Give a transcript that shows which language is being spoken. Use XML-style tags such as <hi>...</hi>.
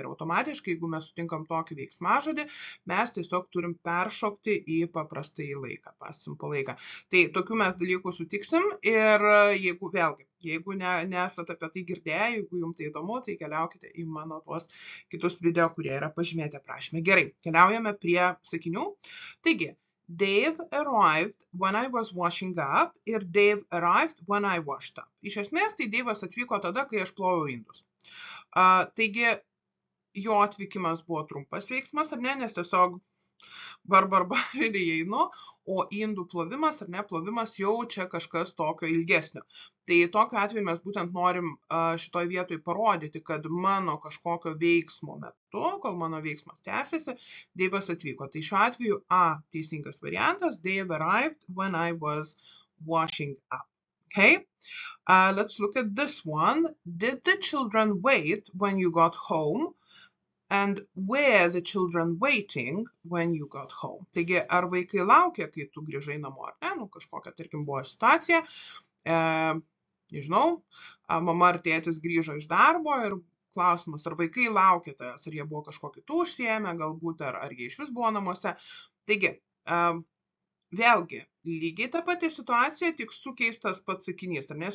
<lt>Ir automatiškai, jeigu mes sutinkam tokį veiksmažodį, mes tiesiog turim peršokti į paprastąjį laiką, past simple laiką. Tai tokių mes dalykų sutiksim ir jeigu nesat apie tai girdėję, jeigu jums tai įdomu, tai keliaukite į mano tuos kitus video, kurie yra pažymėti aprašyme. Gerai, keliaujame prie sakinių.</lt> <en>Taigi, Dave arrived when I was washing up</en> <lt>ir</lt> <en>Dave arrived when I washed up.</en> <lt>Iš esmės, tai Dave'as atvyko tada, kai aš ploviau indus. Taigi, jo atvykimas buvo trumpas veiksmas, ar ne, nes tiesiog ir įeinu, o indų plovimas, ar ne, plovimas jau čia kažkas tokio ilgesnio. Tai tokiu atveju mes būtent norim šitoj vietoj parodyti, kad mano kažkokio veiksmo metu, kol mano veiksmas tęsiasi, Dave'as atvyko. Tai šiuo atveju A teisingas variantas,</lt> <en>Dave arrived when I was washing up. Okay, let's look at this one. Did the children wait when you got home? And were the children waiting when you got home?</en> <lt>Taigi, ar vaikai laukia, kai tu grįžai namo, ar ne? Kažkokia, tarkim, buvo situacija, nežinau, mama ar tėtis grįžo iš darbo ir klausimas, ar vaikai laukia tavęs, ar jie buvo kažko kitų užsiėmę, galbūt, ar jie iš vis buvo namuose. Taigi, vėlgi, lygiai ta pati situacija, tik sukeistas pats sakinys, ar ne?</lt>